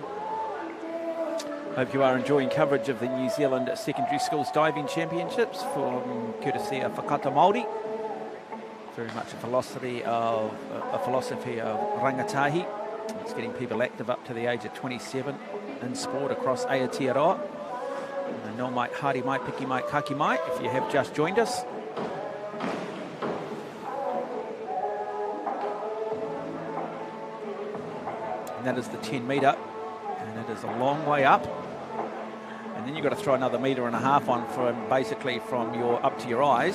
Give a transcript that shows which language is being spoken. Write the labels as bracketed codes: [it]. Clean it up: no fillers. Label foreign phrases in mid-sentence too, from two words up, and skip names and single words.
[en] Hope you are enjoying coverage of the New Zealand Secondary Schools Diving Championships from courtesy of Whakata Māori. Very much a philosophy of rangatahi. It's getting people active up to the age of 27 in sport across Aotearoa. [mi] No mai, haere mai, piki mai, kaki mai, [en] if you have just joined us. And that is the 10 metre, and it is a long way up. And then you've got to throw another metre and a half on from your up to your eyes.